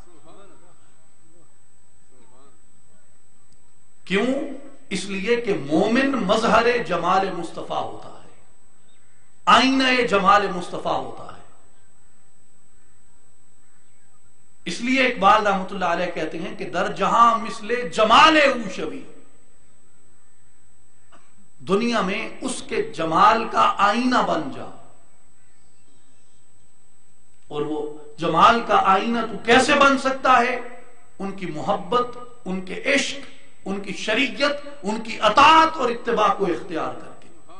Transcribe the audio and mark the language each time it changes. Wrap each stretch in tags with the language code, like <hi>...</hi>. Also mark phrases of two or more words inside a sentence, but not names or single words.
<ur>کیوں؟ اس لیے کہ مومن مظہر جمال مصطفیٰ ہوتا ہے، آئینہ جمال مصطفیٰ ہوتا ہے۔ اس لیے اقبال رحمت اللہ علیہ کہتے ہیں کہ</ur> <fa>در جہاں مثل جمال او شوی،</fa> <ur>دنیا میں اس کے جمال کا آئینہ بن جا۔ اور وہ جمال کا آئینہ تو کیسے بن سکتا ہے؟ ان کی محبت، ان کے عشق، ان کی شریعت، ان کی اطاعت اور اتباع کو اختیار کر کے۔</ur>